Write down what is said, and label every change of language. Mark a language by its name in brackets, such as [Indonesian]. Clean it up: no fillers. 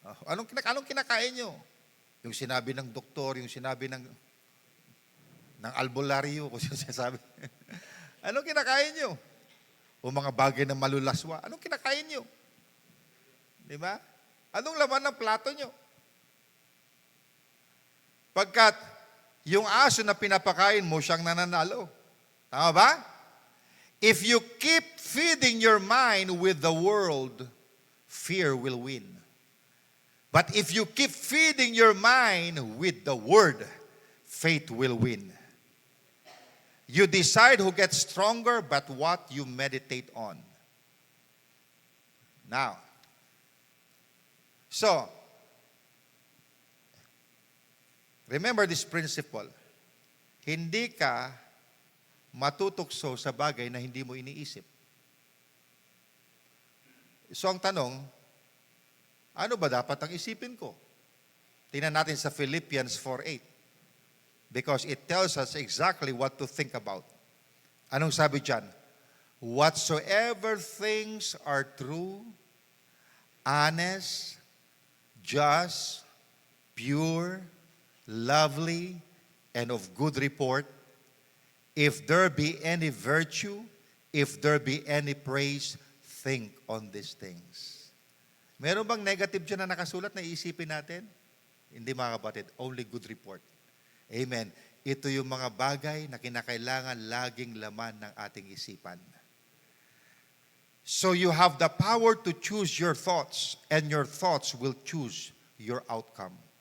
[Filipino] Anong kinakain nyo? Yung sinabi ng doktor, yung sinabi ng albularyo, kung sinasabi. Anong kinakain nyo? O mga bagay na malulaswa, anong kinakain nyo? Di ba? Anong laman ng plato nyo? Pagkat yung aso na pinapakain mo, siyang nananalo. Tama ba? [English] If you keep feeding your mind with the world, fear will win. But if you keep feeding your mind with the Word, faith will win. You decide who gets stronger, but what you meditate on. Now, so, remember this principle. [Filipino] Hindi ka matutukso sa bagay na hindi mo iniisip. So, ang tanong, ano ba dapat ang isipin ko? Tingnan natin sa Philippians 4:8. [English] Because it tells us exactly what to think about. [Filipino] Anong sabi dyan? [English] Whatsoever things are true, honest, just, pure, lovely, and of good report, if there be any virtue, if there be any praise, think on these things. [Filipino] Meron bang negative dyan na nakasulat na iisipin natin? Hindi mga kapatid, [English] only good report. Amen. [Filipino] Ito yung mga bagay na kinakailangan laging laman ng ating isipan. [English] So you have the power to choose your thoughts, and your thoughts will choose your outcome.